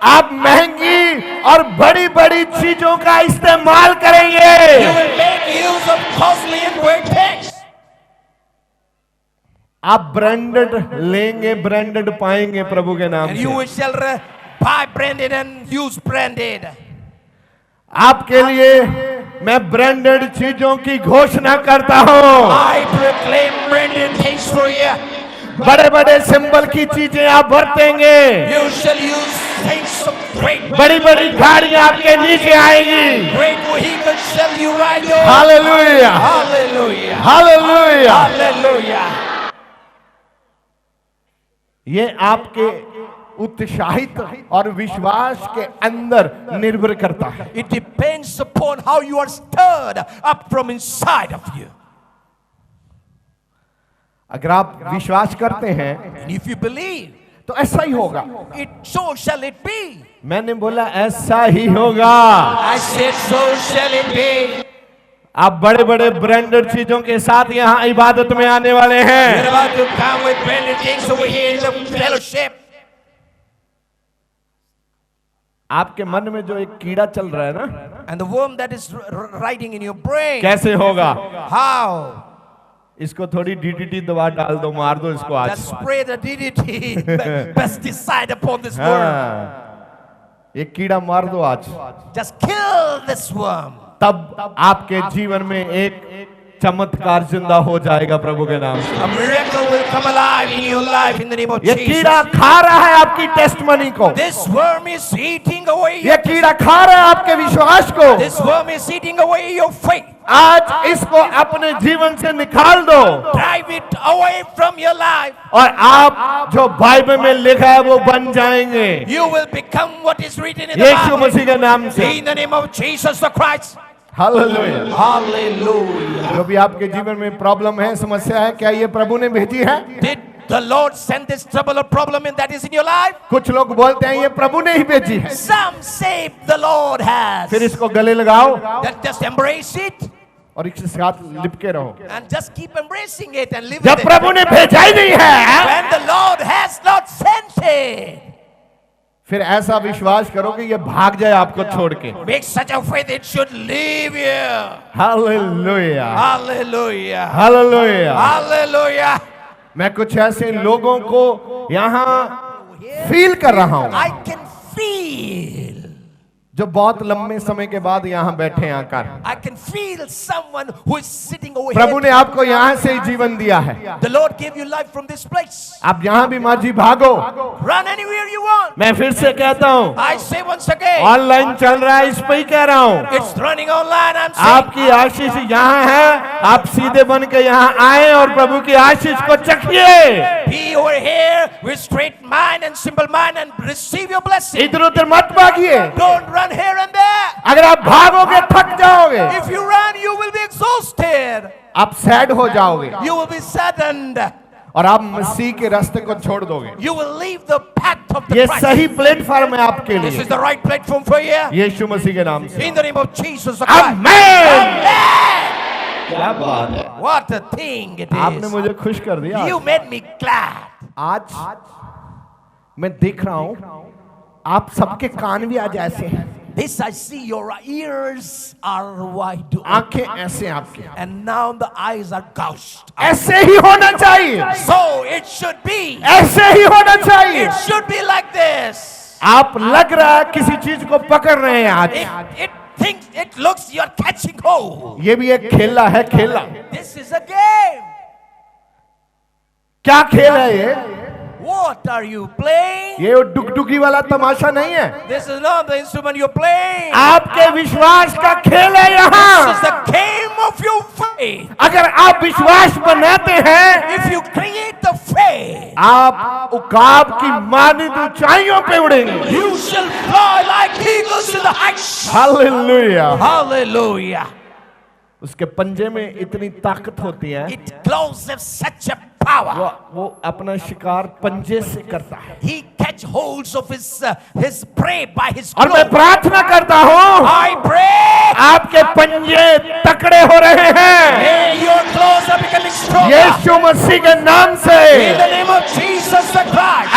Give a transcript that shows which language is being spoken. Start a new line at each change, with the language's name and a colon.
Hindi: आप महंगी और बड़ी बड़ी चीजों का इस्तेमाल
English: You
Hindi: करेंगे।
English: will make use of costly and great things.
Hindi: आप ब्रांडेड लेंगे, ब्रांडेड पाएंगे प्रभु के नाम
English: And
Hindi: से।
English: you shall buy branded and use branded.
Hindi: आपके लिए मैं ब्रांडेड चीजों की घोषणा करता हूँ।
English: I proclaim branded things for you.
Hindi: बड़े बड़े सिंबल की चीजें आप बरतेंगे,
English: You shall use things of great,
Hindi: बड़ी बड़ी गाड़ियां आपके नीचे आएंगी।
English: great vehicles shall you ride on.
Hindi: Hallelujah,
English: Hallelujah.
Hindi: Hallelujah.
English: Hallelujah.
Hindi: ये आपके उत्साहित और विश्वास के अंदर निर्भर करता है।
English: It depends upon how you are stirred up from inside of you.
Hindi: अगर आप विश्वास करते हैं
English: And if you believe,
Hindi: तो ऐसा ही होगा।
English: so shall it be.
Hindi: मैंने बोला ऐसा ही होगा।
English: I said, so shall it be.
Hindi: आप बड़े बड़े ब्रांडेड चीजों के साथ यहाँ इबादत में आने वाले
English: You're
Hindi: हैं।
English: about to come with branded things over here in the fellowship.
Hindi: आपके मन में जो एक कीड़ा चल रहा है ना,
English: And the worm that is riding in your brain.
Hindi: कैसे होगा?
English: How?
Hindi: इसको थोड़ी डीडीटी दवा डाल दो, मार दो इसको आज।
English: Just spray the DDT, pesticide upon this worm.
Hindi: हाँ, ये कीड़ा मार दो आज,
English: Just kill this worm.
Hindi: तब आपके जीवन में एक चमत्कार जिंदा हो जाएगा प्रभु के नाम से।
English: A miracle will come alive in your life in the name of
Hindi: ये
English: Jesus.
Hindi: कीड़ा खा रहा है आपकी टेस्टमनी को,
English: This worm is eating away
Hindi: ये कीड़ा खा रहा है आपके विश्वास को।
English: This worm is eating away your faith.
Hindi: आज इसको अपने जीवन से निकाल दो,
English: Drive it away from your life.
Hindi: और आप जो बाइबल में लिखा है वो बन जाएंगे,
English: You will become what is written in the
Hindi: Yeshu
English: Bible.
Hindi: मसीह के नाम से।
English: In the name of Jesus the Christ.
Hindi: Hallelujah.
English: Hallelujah.
Hindi: जो भी आपके जीवन में प्रॉब्लम है, समस्या है, क्या ये प्रभु ने भेजी है?
English: Did the Lord send this trouble or problem in that is in your life?
Hindi: कुछ लोग बोलते हैं ये प्रभु ने ही भेजी है।
English: Some say the Lord has.
Hindi: फिर इसको गले लगाओ
English: Then just embrace it
Hindi: और इसके साथ लिपके रहो।
English: and just keep embracing it and live
Hindi: जब
English: with it.
Hindi: प्रभु ने भेजा ही नहीं है,
English: When the Lord has not sent it,
Hindi: फिर ऐसा विश्वास करो कि ये भाग जाए आपको छोड़ के।
English: make such a faith it should leave you.
Hindi: Hallelujah,
English: Hallelujah.
Hindi: Hallelujah.
English: Hallelujah.
Hindi: मैं कुछ ऐसे लोगों को यहाँ फील कर रहा हूँ
English: I can feel.
Hindi: जो बहुत लंबे समय के बाद यहाँ बैठे आकर।
English: I can feel someone who is sitting over
Hindi: प्रभु ने
English: here.
Hindi: आपको यहाँ से ही जीवन दिया है।
English: The Lord gave you life from this place.
Hindi: आप यहाँ भी माँ जी भागो।
English: Run anywhere you want.
Hindi: मैं फिर से कहता हूँ,
English: I say once again,
Hindi: online चल रहा है, इस पे ही कह रहा हूँ।
English: it's running online. I'm saying,
Hindi: आपकी आशीष यहाँ है, आप सीधे बन के यहाँ आए और प्रभु की आशीष को चखिए।
English: be over here with straight mind and simple mind and receive your blessing.
Hindi: इधर उधर मत भागिए।
English: Don't run here and there.
Hindi: अगर आप भागोगे थक जाओगे,
English: If you run, you will be exhausted.
Hindi: आप सैड हो जाओगे
English: You will be saddened.
Hindi: और आप मसीह के रास्ते को छोड़ दोगे।
English: You will leave the path of the
Hindi: ये
English: Christ.
Hindi: सही प्लेटफॉर्म है आपके
English: This
Hindi: लिए,
English: is the right platform for you.
Hindi: यीशु मसीह के नाम से।
English: In the name of Jesus the Christ.
Hindi: Amen.
English: Amen.
Hindi: क्या बात है,
English: What a thing it
Hindi: आपने
English: is.
Hindi: मुझे खुश कर दिया।
English: You made me glad.
Hindi: आज मैं देख रहा हूँ आप सबके कान भी आज ऐसे हैं,
English: This I see, your ears are wide open.
Hindi: आंखें ऐसे आपके,
English: And now the eyes are gouged.
Hindi: ऐसे ही होना चाहिए,
English: So it should be.
Hindi: ऐसे ही होना चाहिए।
English: It should be like this.
Hindi: आप लग रहा है किसी चीज को पकड़ रहे हैं आज।
English: It thinks, it looks you're catching hold.
Hindi: ये भी एक खेला है, खेला।
English: This is a game.
Hindi: क्या खेल है ये?
English: What are you playing?
Hindi: ये डुगडुगी वाला तमाशा नहीं है,
English: This is not the instrument you're playing.
Hindi: आपके विश्वास का खेल है
English: This is
Hindi: यहाँ।
English: the game of your faith.
Hindi: अगर आप विश्वास बनाते हैं,
English: If you create the faith,
Hindi: आप उकाब की मानिद ऊंचाइयों पे उड़ेंगे।
English: you shall fly like eagles in the heights.
Hindi: Hallelujah.
English: Hallelujah.
Hindi: उसके पंजे में इतनी ताकत होती है,
English: It glows with such a power.
Hindi: वो अपना शिकार पंजे से करता है।
English: He catch holds of his prey by his
Hindi: और मैं
English: claw.
Hindi: प्रार्थना करता हूँ,
English: I pray.
Hindi: आपके पंजे तकड़े हो रहे हैं
English: May your claws are becoming stronger.
Hindi: यीशु मसीह के नाम से।
English: In the name of Jesus the Christ.